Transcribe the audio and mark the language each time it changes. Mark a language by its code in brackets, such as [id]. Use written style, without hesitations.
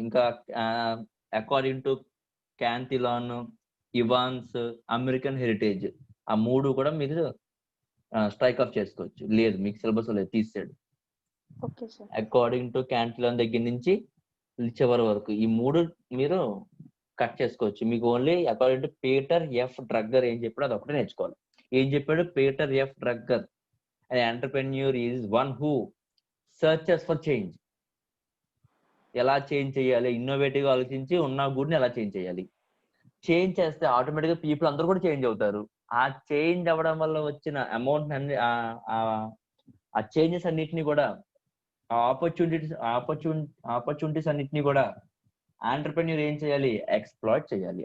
[te] ఇంకా according to క్యాంథిలాన్, Evans, American heritage, ఆ 3 కూడా మీరు స్ట్రైక్ ఆఫ్ చేసుకోవచ్చు. లేదు మీకు సిలబస్ లేదు, తీసాడు. అకార్డింగ్ టు క్యాంథిలాన్ దగ్గర నుంచి చివరి వరకు ఈ 3 మీరు కట్ చేసుకోవచ్చు. మీకు only according to Peter F Drucker ఏం చెప్పాడో అది ఒకటే నేర్చుకోవాలి. ఏం చెప్పాడు Peter F Drucker? [en] an entrepreneur is one who searches for change. [te] ఎలా చేంజ్ చేయాలి? ఇన్నోవేటివ్ ఆలోచించి ఉన్న గుడ్ని ఎలా చేంజ్ చేయాలి? చేంజ్ చేస్తే ఆటోమేటిక్ గా పీపుల్ అందరూ కూడా చేంజ్ అవుతారు. ఆ చేంజ్ అవ్వడం వల్ల వచ్చిన అమౌంట్ అన్ని, ఆ చేంజెస్ అన్నిటిని కూడా, ఆపర్చునిటీస్ అన్నిటిని కూడా ఎంటర్ప్రెన్యూర్ ఏం చేయాలి? ఎక్స్ప్లాయిట్ చేయాలి.